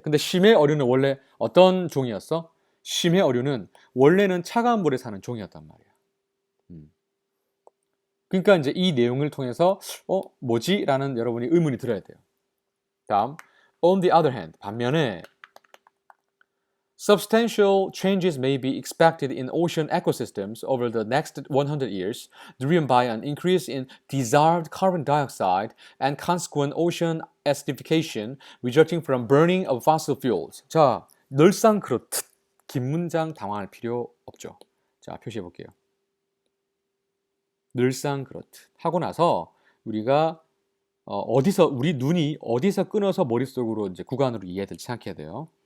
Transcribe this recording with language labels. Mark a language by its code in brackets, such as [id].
[ko] 근데 심해 어류는 원래 어떤 종이었어? 심해 어류는 원래는 차가운 물에 사는 종이었단 말이야. 그러니까 이제 이 내용을 통해서 뭐지? 라는 여러분이 의문이 들어야 돼요. 다음, [en] on the other hand, [ko] 반면에 [en] Substantial changes may be expected in ocean ecosystems over the next 100 years, driven by an increase in dissolved carbon dioxide and consequent ocean acidification resulting from burning of fossil fuels. [ko] 자, 늘상 그렇듯 긴 문장 당황할 필요 없죠. 자, 표시해 볼게요. 늘상 그렇듯 하고 나서 우리가 어디서 우리 눈이 어디서 끊어서 머릿속으로 이제 구간으로 이해될지 생각해야 돼요.